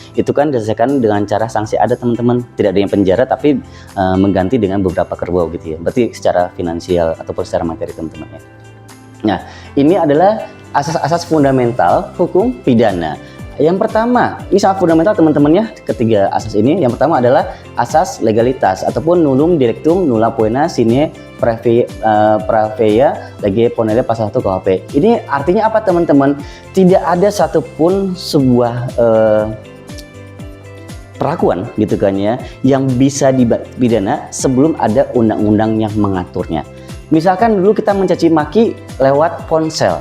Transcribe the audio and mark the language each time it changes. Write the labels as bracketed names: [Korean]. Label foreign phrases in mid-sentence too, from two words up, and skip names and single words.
[Indonesian] Itu kan diselesaikan dengan cara sanksi adat teman-teman, tidak ada yang penjara tapi mengganti dengan beberapa kerbau gitu ya. Berarti secara finansial ataupun secara materi teman-teman ya. Nah, ini adalah asas-asas fundamental hukum pidana Yang pertama, ini sangat fundamental teman-teman ya, ketiga asas ini. Yang pertama adalah asas legalitas ataupun [Latin] nullum directum nulla poena sine praevia lege ponere [Indonesian] pasal 1 KUHP. Ini artinya apa teman-teman? Tidak ada satupun sebuah perlakuan gitu kan ya yang bisa dipidana sebelum ada undang-undang yang mengaturnya. Misalkan dulu kita mencaci maki lewat ponsel.